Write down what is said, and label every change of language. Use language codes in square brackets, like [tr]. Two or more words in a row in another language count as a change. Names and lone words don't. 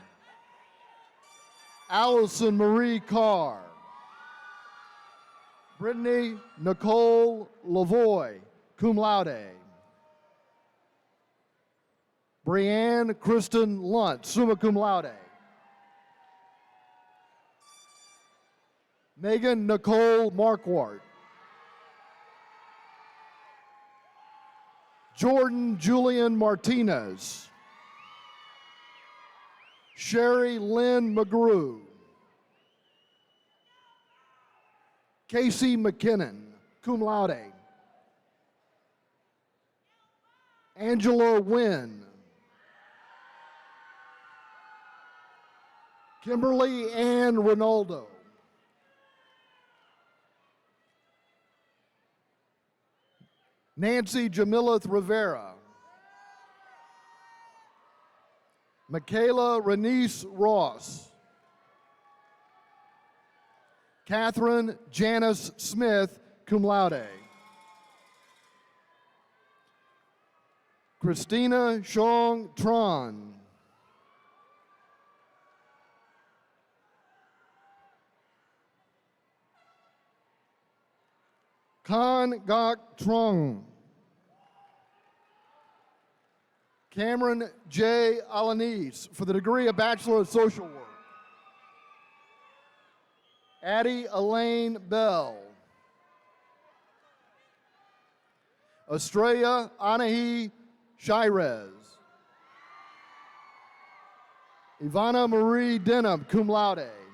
[en] Allison Marie Carr. Brittany Nicole Lavoy, [la] cum laude. [en] Brianne Kristen Lunt, [la] summa cum laude. [en] Megan Nicole Marquardt. Jordan Julian Martinez. Sherry Lynn McGrew. Casey McKinnon, [la] cum laude. [en] Angela Wynn. Kimberly Ann Ronaldo. Nancy Jamilith Rivera. Michaela Renice Ross. Catherine Janice Smith, [la] cum laude. [en] Christina Shong Tron. Kan Gok Trong. Cameron J. Alanis for the degree of Bachelor of Social Work. Addie Elaine Bell. Estrella Anahi Shirez. Ivana Marie Denham, [la] cum laude.